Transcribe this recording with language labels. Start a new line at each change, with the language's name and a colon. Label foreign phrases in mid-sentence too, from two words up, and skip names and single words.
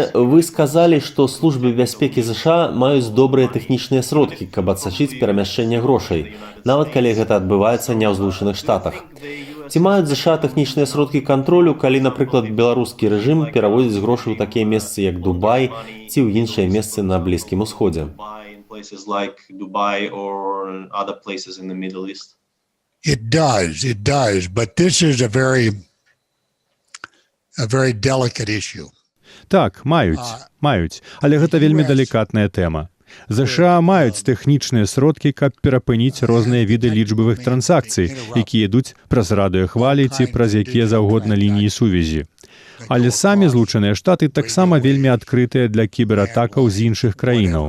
Belarusian: Вы сказалі, што службы бяспекі ЗША маюць добрыя тэхнічныя сродкі, каб адсачыць перамяшчэнне грошай, нават калі гэта адбываецца не ў Злучаных Штатах. Ці маюць ЗША тэхнічныя сродкі кантролю, калі, напрыклад, беларускі рэжым пераводзіць грошы ў такія месцы, як Дубай, ці ў іншыя месцы на Блізкім Усходзе?
English: It does, but this is a very delicate issue.
Belarusian: Так, маюць, але гэта вельмі далікатная тэма. ЗША маюць тэхнічныя сродкі, каб перапыніць розныя віды лічбавых трансакцый, якія ідуць праз радыёхвалі ці праз якія заўгодна лініі сувязі. Але самі Злучаныя Штаты таксама вельмі адкрытыя для кібератакаў з іншых краінаў.